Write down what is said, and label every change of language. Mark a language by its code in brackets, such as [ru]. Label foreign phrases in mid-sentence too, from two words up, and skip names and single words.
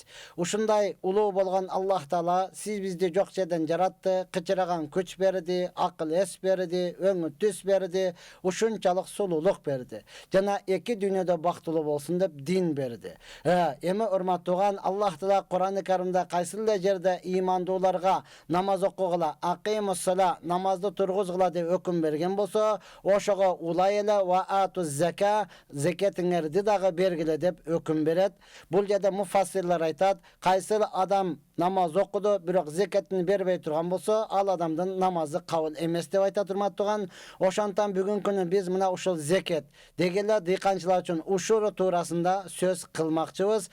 [ky] Ушундай улуу болгон Аллах Таала сиз бизди жок жерден жаратты, кычыраган күч берди, акыл эс берди, өңү түс берди, ушунчалык сулуулук берди. Жана эки дүйнөдө бактылуу болсун деп дин берди. Эми урматтууган, Аллах Таала Кур'ан-ы Каримде кайсыл эле жерде имандууларга намаз окугула, акимуссала, намазды тургузгула деп өкүм берген болсо, ошого улай эле [ar] وآتوا الزكاة, [ky] закетиңерди дагы бергиле деп өкүм берет. Бул жерде муфассирлер айтат, кайсыл адам намаз окуду, бирок закатын бербей турган болсо, ал адамдын намазы кабыл эмес деп айтат урматтууган. Ошондон бүгүнкү күнү биз мына ушул закет дегеле дыйканчылар үчүн ушуру туурасында сөз кылмакчыбыз.